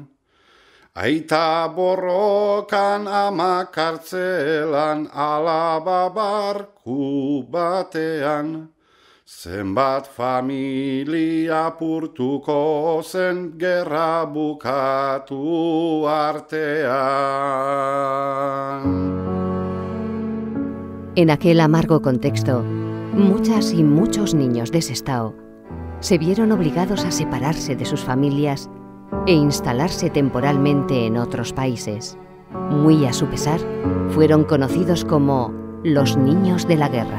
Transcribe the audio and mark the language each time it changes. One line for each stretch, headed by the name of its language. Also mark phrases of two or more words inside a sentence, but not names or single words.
Basque: Aita borrokan, ama kartzelan, alaba barku batean. Zenbat familia apurtuko zen gerra bukatu artean.
Spanish: En aquel amargo contexto, muchas y muchos niños de Sestao se vieron obligados a separarse de sus familias e instalarse temporalmente en otros países. Muy a su pesar, fueron conocidos como los niños de la guerra.